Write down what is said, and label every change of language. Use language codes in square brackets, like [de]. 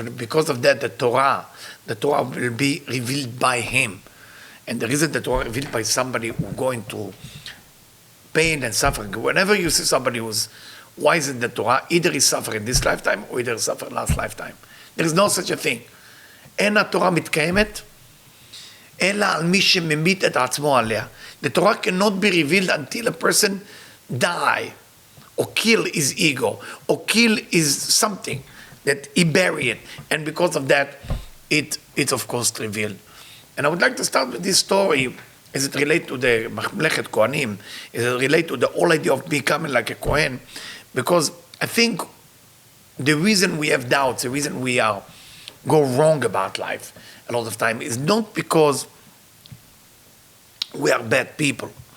[en] And because of that, the Torah will be revealed by him. And the reason the Torah revealed by somebody who's going through pain and suffering, whenever you see somebody who's wise in the Torah, either he's suffering this lifetime or either he suffered last lifetime. There is no such a thing. [he] אין התורה מתקיימת, אלא על מי שממית את עצמו עליה. [en] The Torah cannot be revealed until a person die, or kill his ego, or kill his something, that he bury it. And because of that, it's of course revealed. And I would like to start with this story, as it relates to the Mamlechet Kohanim, as it relates to the whole idea of becoming like a Kohen, because I think the reason we have doubts, the reason we go wrong about life a lot of time is not because we are bad people.